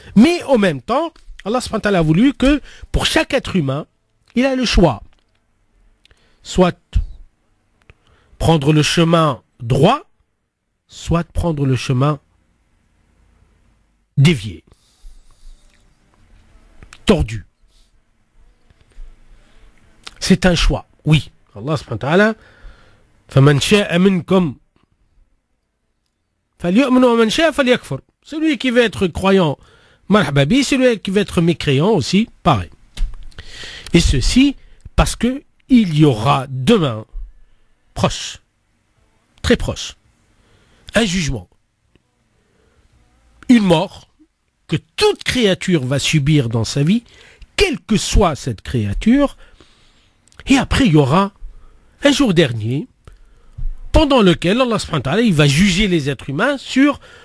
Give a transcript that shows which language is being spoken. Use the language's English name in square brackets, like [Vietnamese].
[French] Mais en même temps, Allah subhanahu wa ta'ala a voulu que pour chaque être humain, il a le choix. Soit prendre le chemin droit, soit prendre le chemin dévié, tordu. C'est un choix, oui. [Arabic] Allah subhanahu wa ta'ala, فَمَنْ شَاءَ مِنْكُمْ فَلْيُؤْمِنْ وَمَنْ شَاءَ فَلْيَكْفُرْ. [French] Celui qui veut être croyant, marhababi, celui qui veut être mécréant aussi, pareil. Et ceci parce que il y aura demain, proche, très proche, un jugement, une mort que toute créature va subir dans sa vie, quelle que soit cette créature, et après il y aura un jour dernier, pendant lequel Allah subhanahu wa ta'ala, il va juger les êtres humains sur